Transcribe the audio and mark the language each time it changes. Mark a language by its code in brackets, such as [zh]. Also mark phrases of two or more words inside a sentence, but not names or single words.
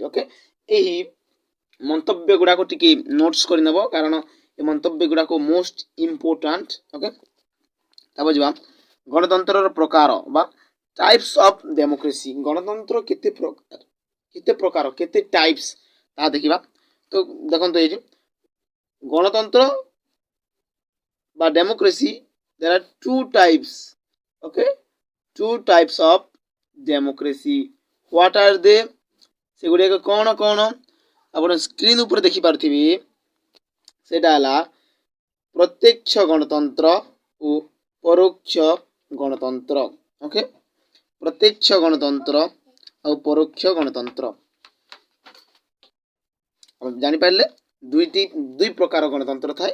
[or] ଓକେ, ଏହି ମନ୍ତବ୍ୟ ଗୁଡ଼ାକ ଟିକେ ନୋଟ୍ସ କରିନେବ କାରଣ ଏ ମନ୍ତବ୍ୟ ଗୁଡ଼ାକ [en] most important. [or] ଓକେ, ତାପରେ ଯିବା ଗଣତନ୍ତ୍ରର ପ୍ରକାର ବା [en] types of democracy. [or] ଗଣତନ୍ତ୍ର କେତେ ପ୍ରକାର କେତେ ଟାଇପ୍ସ ତାହା ଦେଖିବା। ତ ଦେଖନ୍ତୁ ଏଇଠି ଗଣତନ୍ତ୍ର বা ডেমোক্রেসি [en] there are two types. Okay, two types of democracy. What are they? [or] ସେଗୁଡ଼ିକ କୋନ କୋନ ଆପଣ ସ୍କ୍ରିନ୍ ଉପରେ ଦେଖିପାରୁଥିବେ ସେଇଟା ହେଲା ପ୍ରତ୍ୟକ୍ଷ ଗଣତନ୍ତ୍ର ଓ ପରୋକ୍ଷ ଗଣତନ୍ତ୍ର। ଓକେ, ପ୍ରତ୍ୟକ୍ଷ ଗଣତନ୍ତ୍ର ଆଉ ପରୋକ୍ଷ ଗଣତନ୍ତ୍ର ଜାଣିପାରିଲେ ଦୁଇ ପ୍ରକାର ଗଣତନ୍ତ୍ର ଥାଏ।